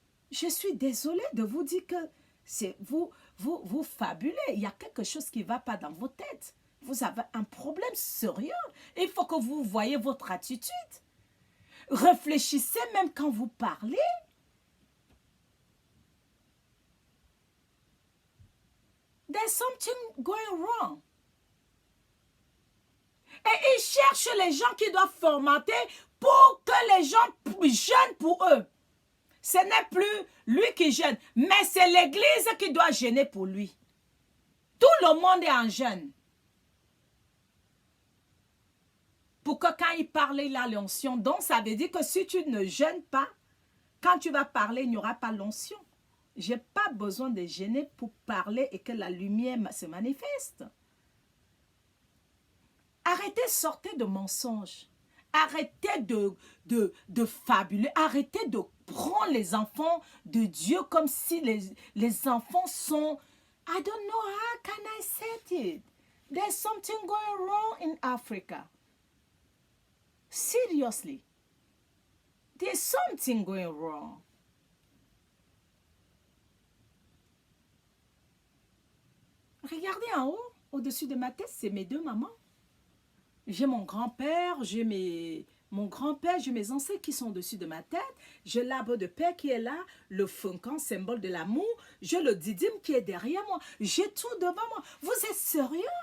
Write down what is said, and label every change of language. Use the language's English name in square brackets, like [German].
[French] Je suis désolée de vous dire que vous fabulez. Il y a quelque chose qui ne va pas dans vos têtes. Vous avez un problème sérieux. Il faut que vous voyez votre attitude. Réfléchissez même quand vous parlez. [English] There's something going wrong. [French] Et ils cherchent les gens qui doivent formater pour que les gens jeûnent pour eux. Ce n'est plus lui qui jeûne, mais c'est l'église qui doit jeûner pour lui. Tout le monde est en jeûne. Pour que quand il parle, il a l'onction. Donc, ça veut dire que si tu ne jeûnes pas, quand tu vas parler, il n'y aura pas l'onction. Je n'ai pas besoin de jeûner pour parler et que la lumière se manifeste. Arrêtez, sortez de mensonges. Arrêtez de fabuler. Arrêtez de prendre les enfants de Dieu comme si les enfants sont... [English] I don't know how can I say it. There's something going wrong in Africa. Seriously. There's something going wrong. [French] Regardez en haut, au-dessus de ma tête, c'est mes deux mamans. J'ai mon grand-père, j'ai mon grand-père, j'ai mes ancêtres qui sont au-dessus de ma tête. J'ai l'arbre de paix qui est là, le funcan, symbole de l'amour. J'ai le didyme qui est derrière moi. J'ai tout devant moi. Vous êtes sérieux?